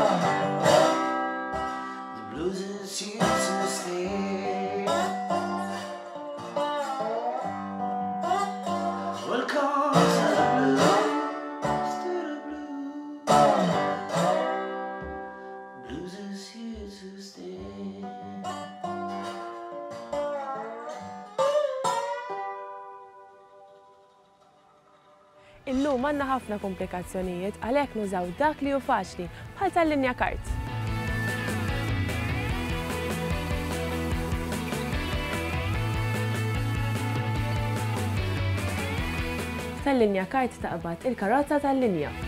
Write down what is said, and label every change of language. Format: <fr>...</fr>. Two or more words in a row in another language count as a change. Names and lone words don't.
<en>The blues is here to stay. Welcome to the blues, to the blues. Blues is here to stay.</en> <mt>Illum għandna ħafna komplikazzjonijiet għalhekk nużaw dak li hu faċli bħal tal-linja kart. Tal-linja kart taqbad il-karozza tal-linja.</mt>